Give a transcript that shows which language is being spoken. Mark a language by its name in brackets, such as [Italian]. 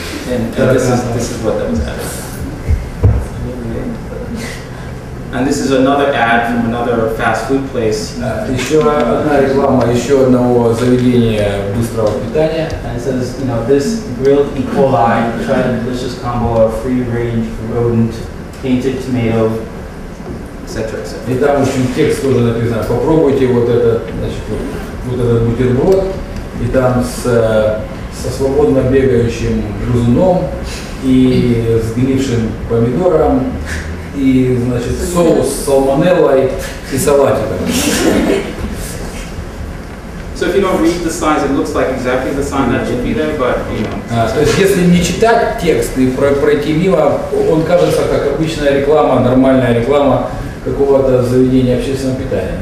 [English] And this is what that was added. And this is another ad from another fast food place. [Russian] Еще одна реклама еще одного заведения быстрого питания. [English] And it says, you know, this grilled E. coli, try the delicious combo of free-range rodent, painted tomato, etc. [Russian] И там, в общем, текст тоже написан. Попробуйте вот этот, значит, вот этот бутерброд, и там со свободно бегающим грызуном и сгнившим помидором, и, значит, соус с салмонеллой и салатиком. [English] So if you don't read the signs, it looks like exactly the sign that should be there, but you know. [Russian] То есть, если не читать текст и пройти мимо, он кажется как обычная реклама, нормальная реклама какого-то заведения общественного питания.